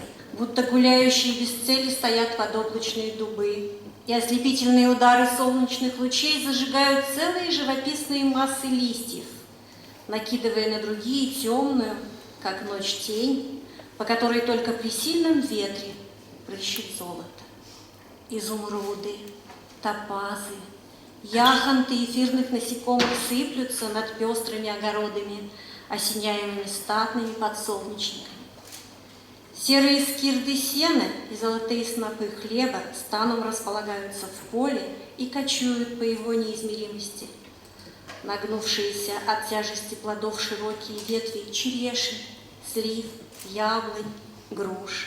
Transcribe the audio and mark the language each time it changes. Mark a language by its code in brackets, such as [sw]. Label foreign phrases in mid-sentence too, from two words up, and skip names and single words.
[ru] Будто гуляющие без цели стоят подоблачные дубы, и ослепительные удары солнечных лучей зажигают целые живописные массы листьев, накидывая на другие темную, как ночь, тень, по которой только при сильном ветре прыщет золото. Изумруды, топазы, яхонты эфирных насекомых сыплются над пестрыми огородами, осеняемыми статными подсолнечниками. Серые скирды сена и золотые снопы хлеба станом располагаются в поле и кочуют по его неизмеримости. Нагнувшиеся от тяжести плодов широкие ветви черешни, слив, яблонь, груш.